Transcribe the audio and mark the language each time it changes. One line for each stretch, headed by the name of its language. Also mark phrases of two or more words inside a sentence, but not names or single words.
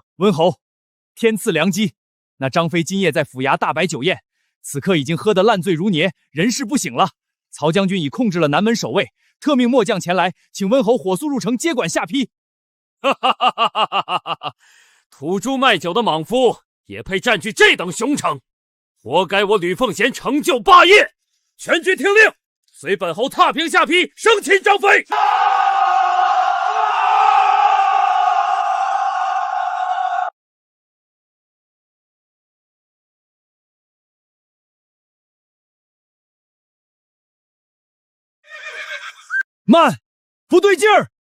Chinese: 溫侯，天賜良機，那張飛今夜在府衙大擺酒宴，此刻已經喝得爛醉如泥，人事不省了。曹將軍已控制了南門守衛，特命末將前來，請溫侯火速入城接管下邳。哈哈哈哈哈哈！土豬賣酒的莽夫也配佔據這等雄城？活該我呂奉賢成就霸業！全軍听令，随本侯踏平下邳，生擒张飞！慢，不对劲儿！